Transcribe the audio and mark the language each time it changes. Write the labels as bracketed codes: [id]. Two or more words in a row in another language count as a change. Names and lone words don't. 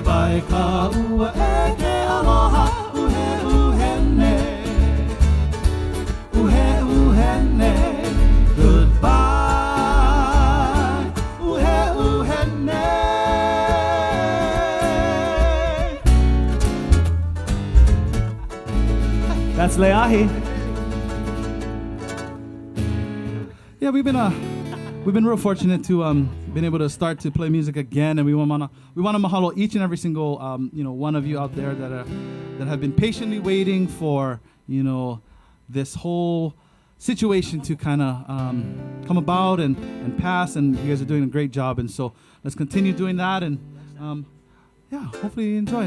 [haw] Ai ka ua e ke aloha uhe uhene Uhe uhene Goodbye Uhe uhene [en] That's Leahi. Yeah, we've been real fortunate to been able to start to play music again, and we wanna mahalo each and every single one of you out there that have been patiently waiting for this whole situation to kind of come about and pass, and you guys are doing a great job, and so let's continue doing that, and hopefully you enjoy.